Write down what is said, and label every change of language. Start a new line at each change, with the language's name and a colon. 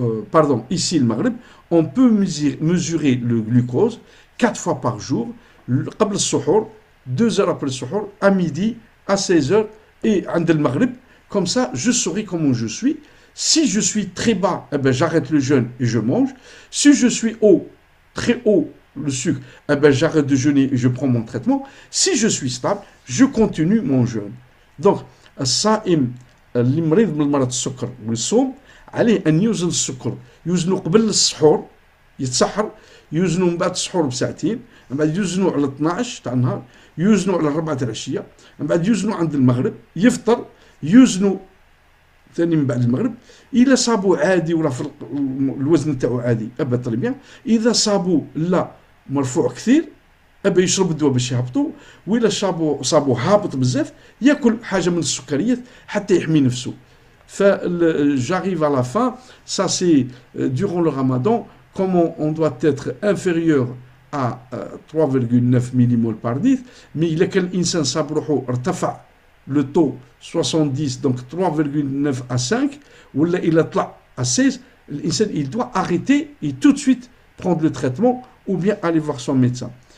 French: pardon, ici le maghrib, on peut mesurer le glucose 4 fois par jour,
Arabic: قبل السحور,
French: 2 heures après le suhour, à midi, à 16 heures et
Arabic: عند المغرب.
French: Comme ça, je saurai comment je suis. Si je suis très bas, eh ben, j'arrête le jeûne et je mange. Si je suis haut, très haut, le sucre, eh ben, j'arrête de jeûner et je prends mon traitement. Si je suis stable, je continue mon jeûne.
Arabic: Donc, الصائم اللي مريض من مرض السكر والصوم عليه أن يوزن السكر، يوزنه قبل السحور، يتسحر، يوزنه من بعد السحور بساعتين، من بعد يوزنه على 12 تاع النهار، يوزنه على 4 تاع العشية، من بعد يوزنه عند المغرب، يفطر، يوزنوا ثاني من بعد المغرب. إذا صابوا عادي ولا الوزن تاعو عادي
French: أبا طري بيان.
Arabic: إذا صابوا لا مرفوع كثير أبا يشرب الدواء باش يهبطوا. وإلا صابوا هابط بزاف ياكل حاجة من السكريات حتى يحمي نفسه.
French: J'arrive à la fin. Ça c'est durant le ramadan, comment on doit être inférieur à 3,9 millimoles par litre. Mais
Arabic: إذا كان الإنسان صاب روحو ارتفع
French: le taux 70, donc 3,9 à 5, ou là il a à 16, il doit arrêter et tout de suite prendre le traitement ou bien aller voir son médecin.